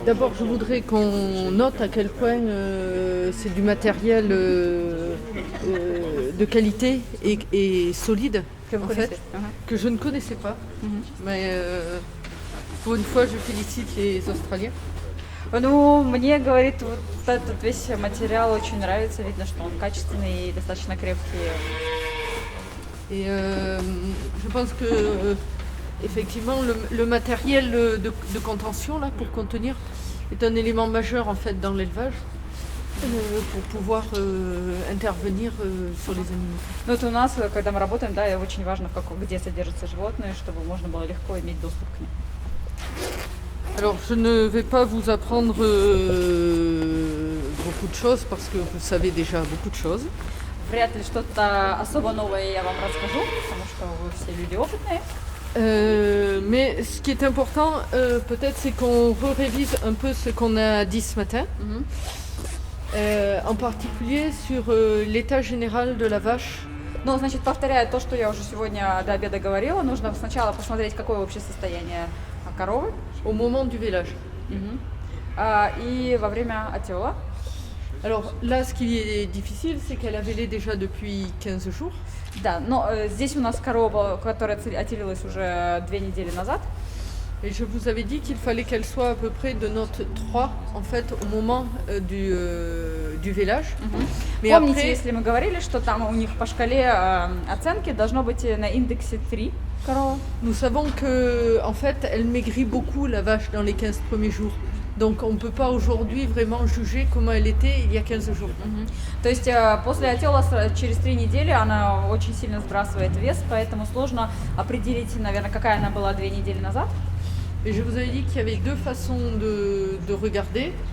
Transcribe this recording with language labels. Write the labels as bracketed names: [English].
[French] D'abord, je voudrais qu'on note à quel point c'est du matériel de qualité et solide, en fait, que je ne connaissais pas. Mais pour une fois, je félicite les Australiens. [Russian] Ну, мне, говорит, вот этот весь материал очень нравится. Видно, что он качественный и достаточно крепкий. [French] Et je pense que effectivement le matériel de contention là pour contenir est un élément majeur en fait dans l'élevage pour pouvoir intervenir sur les animaux. [Russian] Ну, это у нас, когда мы работаем, да, и очень важно, где содержатся животные, чтобы можно было легко иметь доступ к ним. [French] Alors, je ne vais pas vous apprendre beaucoup de choses parce que vous savez déjà beaucoup de choses. [Russian] Вряд ли что-то особо новое я вам расскажу, потому что вы все люди опытные. [French] Mais ce qui est important, peut-être, c'est qu'on révise un peu ce qu'on a dit ce matin, en particulier sur l'état général de la vache. [Russian] Ну, значит, повторяя то, что я уже сегодня до обеда говорила, нужно сначала посмотреть, какое вообще состояние коровы. [French] au moment du vélage. [Russian] И во время отела. [French] Alors là, ce qui est difficile, c'est qu'elle a vélé déjà depuis 15 jours. [Russian] Да, но здесь у нас корова, которая отелилась уже 2 недели назад. [French] Et je vous avais dit qu'il fallait qu'elle soit à peu près de note 3 en fait au moment du vélage. Mais [Russian] Помните, [French] après, [Russian] если мы говорили, что там у них по шкале оценки должно быть на индексе 3 корова. [French] nous savons que en fait, elle maigrit beaucoup la vache dans les 15 premiers jours. Donc on ne peut pas aujourd'hui vraiment juger comment elle était il y a 15 jours. [Russian] То есть после отела через 3 недели она очень сильно сбрасывает вес, поэтому сложно определить, наверное, какая она была 2 недели назад. [French] Et je vous avais dit qu'il y avait deux façons de regarder.